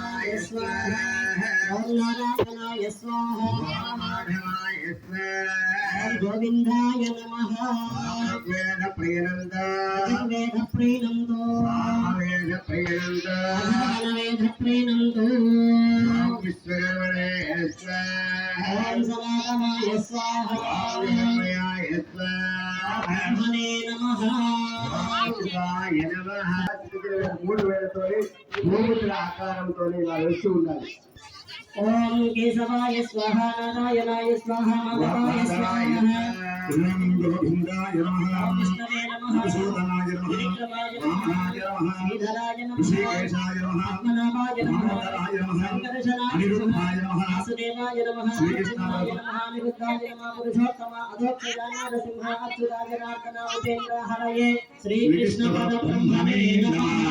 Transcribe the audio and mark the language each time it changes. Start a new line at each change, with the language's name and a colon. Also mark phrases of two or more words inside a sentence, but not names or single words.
Sanskrit: स्वाहा ओम नारायणाय स्वाहा ओम गोविंदाय नमः वेद प्रियनंदो वेद प्रियनंदो विश्वकर्मणे स्वाहा ओम सनातनाय स्वाहा ब्रह्मणे नमः शिवाय नमः
Telugu: మూడు వేలతోని మూగుతుల ఆకారంతో ఇలా వేస్తూ ఉండాలి.
Sanskrit: ॐ केशवाय स्वाहा नारायणाय स्वाहा माधवाय स्वाहा ॐ गोविन्दाय नमः विष्णवे नमः सूदनाय नमः वामनाय नमः श्रीधराय नमः श्रीकेशाय नमः पद्मनाभाय नमः राय नमः अनिरुद्धाय नमः वासुदेवाय नमः श्रीकृष्णाय नमः अनिरुद्धाय नमः पुरुषोत्तम अधोक्षजाय नरसिंह अच्युताय नारायण उपेन्द्र हरये श्रीकृष्ण परब्रह्मणे नमः.